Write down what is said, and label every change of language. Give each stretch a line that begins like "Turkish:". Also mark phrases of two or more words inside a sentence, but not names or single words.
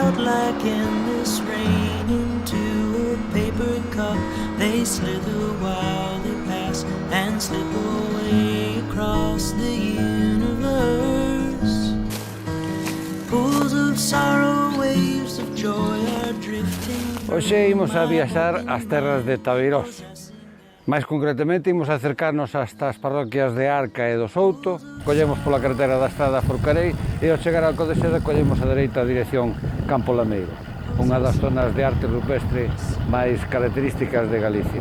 English: like endless rain into a paper cup. They slither while they pass and slip away across the universe. Pools of sorrow, waves of joy are drifting.
Galician: Hoxe imos a viaxar ás terras de Tabeirós. Mais concretamente, imos a acercarnos hasta as parroquias de Arca e do Souto, collemos pola carretera da estrada a Forcarei e ao chegar ao Codeseda collemos a dereita a dirección Campo Lameiro, unha das zonas de arte rupestre máis características de Galicia.